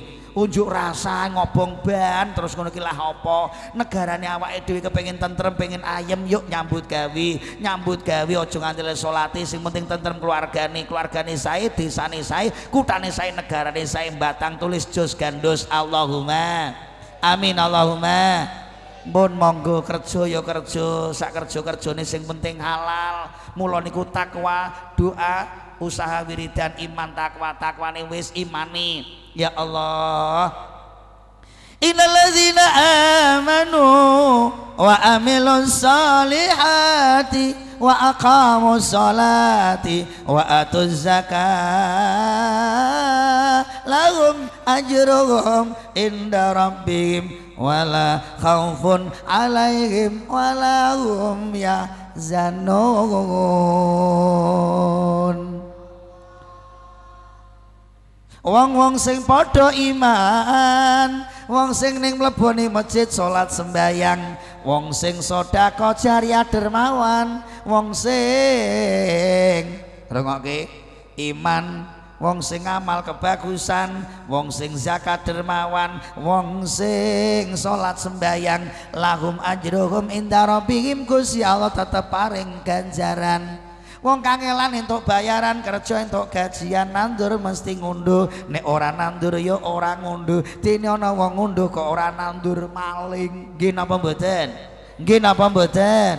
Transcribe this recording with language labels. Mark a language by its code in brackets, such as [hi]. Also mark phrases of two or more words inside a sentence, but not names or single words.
[jv] Unjuk rasa ngobong ban terus ngono ki lah apa negarane awake dhewe kepengin tentrem pengin ayem yuk nyambut gawe aja nganti salate sing penting tentrem keluargane sae desane sae kutane sae negarane sae batang tulis jos gandos [ar] اللهم آمين اللهم. [jv] Mun monggo kerja ya kerja sak kerja-kerjane sing penting halal. Mula niku takwa, doa, usaha wiridan, iman, takwane wis imani. [ar] يا الله، إن الذين آمنوا وعملوا الصالحات وأقاموا الصلاة وآتوا الزكاة لهم أجرهم عند ربهم ولا خوف عليهم ولا هم يحزنون. [jv] Wong-wong sing padha iman, wong sing ning mlebone masjid salat sembayang, wong sing sedekah jariyah dermawan, wong sing rungokke iman, wong sing amal kebagusan, wong sing zakat dermawan, wong sing salat sembayang, [ar] لهم أجرهم عند ربهم, [jv] Gusti Allah tetep paring ganjaran. Wong kangelan entuk bayaran, kerja entuk gajian, nandur mesti ngunduh, nek ora nandur ya ora ngunduh. Dene ana wong ngunduh kok ora nandur maling. Nggih napa mboten? Nggih napa mboten?